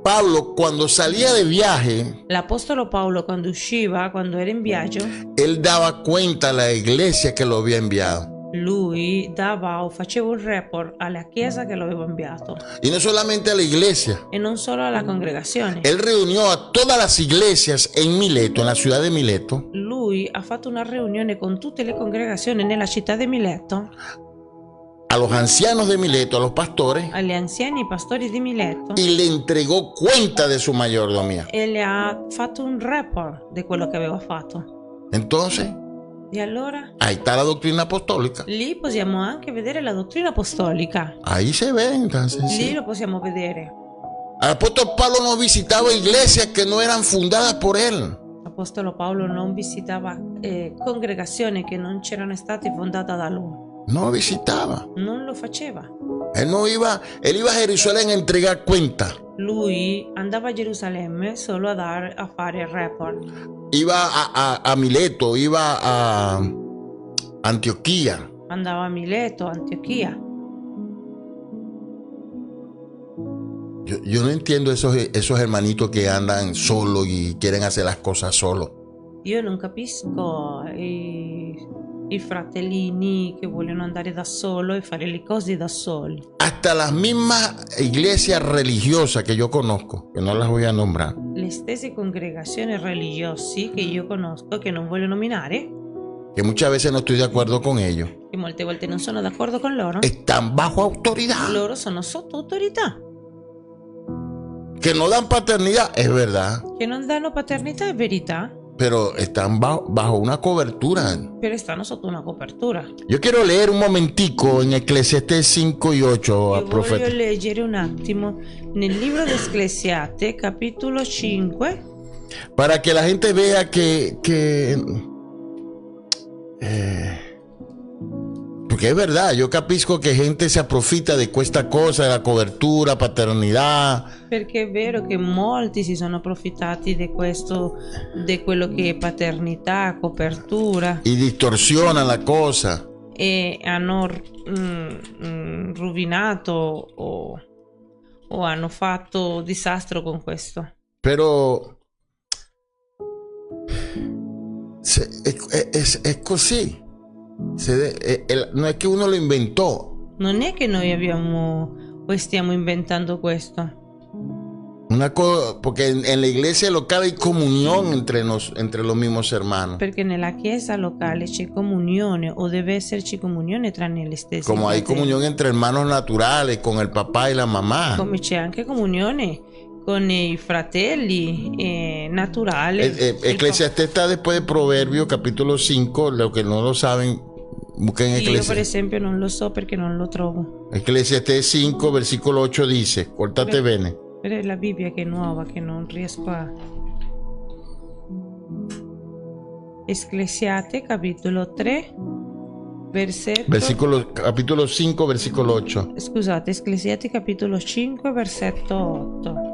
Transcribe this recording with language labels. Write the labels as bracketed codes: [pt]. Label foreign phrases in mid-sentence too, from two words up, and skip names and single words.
[es] Pablo, cuando salía de viaje, [it] L'apostolo Paolo, quando usciva, quando era in viaggio, [es] él daba cuenta a la iglesia que lo había enviado. [it] lui dava o faceva un report alla chiesa che lo aveva inviato. [es] Y no solamente a la iglesia. [it] E non solo alla congregazione. [es] Él reunió a todas las iglesias en Mileto, en la ciudad de Mileto. [it] Lui ha fatto una riunione con tutte le congregazioni nella città di Mileto, [es] A los ancianos de Mileto, a los pastores, [it] agli anziani pastori di Mileto, [es] y le entregó cuenta de su mayordomía. [it] e le ha fatto un report di quello che aveva fatto. [es] Entonces, [it] E allora [es] ahí está la doctrina apostólica. [it] lì possiamo anche vedere la dottrina apostolica. [es] Ahí se ve, entonces. [it] Lì [es] Sí. [it] lo possiamo vedere. [es] El apóstol Pablo no visitaba iglesias que no eran fundadas por él. [it] L'apostolo Paolo non visitava congregazioni che non c'erano state fondate da lui. [es] No visitaba. [it] Non lo faceva. [es] Él iba a Jerusalén a entregar cuenta. [it] Lui andava a Gerusalemme solo a fare il report. [es] Iba a Mileto, iba a Antioquía. [it] Andava a Mileto, Antiochia. [es] Yo no entiendo esos hermanitos que andan solos y quieren hacer las cosas solos. [it] Io non capisco i fratellini che vogliono andare da solo e fare le cose da soli. [es] Hasta las mismas iglesias religiosas que yo conozco, que no las voy a nombrar, [it] Le stesse congregazioni religiose che io conosco, che non voglio nominare, [es] que muchas veces no estoy de acuerdo con ellos, [it] che molte volte non sono d'accordo con loro, [es] están bajo autoridad, [it] loro sono sotto autorità, [es] que no dan paternidad, es verdad, [it] che non danno paternità, è verità, [es] pero están bajo una cobertura. [it] però stanno sotto una copertura. [es] Yo quiero leer un momentico en Eclesiastés 5 y 8 al [it] Io [es] profeta. [it] voglio leggere un attimo nel libro di Ecclesiaste, capitolo 5, [es] Para que la gente vea porque es verdad, yo capisco que gente se aprofita de [it] questa cosa, [es] de la cobertura, paternidad. [it] perché è vero che molti si sono approfittati di questo, di quello che è paternità, copertura, [es] Y distorsiona la cosa. [it] e hanno rovinato o hanno fatto disastro con questo. [es] Pero es così. No es que uno lo inventó. [it] Non è che noi abbiamo o stiamo inventando questo, [es] Porque en la iglesia local hay comunión entre los mismos hermanos. [it] perché nella chiesa locale c'è comunione o deve esserci comunione tra le stesse. [es] Como hay [it] fratelli. [es] comunión entre hermanos naturales, con el papá y la mamá. [it] Come c'è anche comunione con i fratelli naturali. [es] Eclesiastés está después de Proverbios capítulo 5. Lo que no lo saben, busquen [it] Io per [es] Eclesiastés. [it] esempio non lo so perché non lo trovo. [es] Eclesiastés 5, versículo 8 dice, córtate bene. [it] Però è la Bibbia che è nuova, che non riesco a... Ecclesiaste capitolo 3 [es] Capítulo 5, versículo 8. [it] Scusate, Ecclesiaste capitolo 5 versetto 8.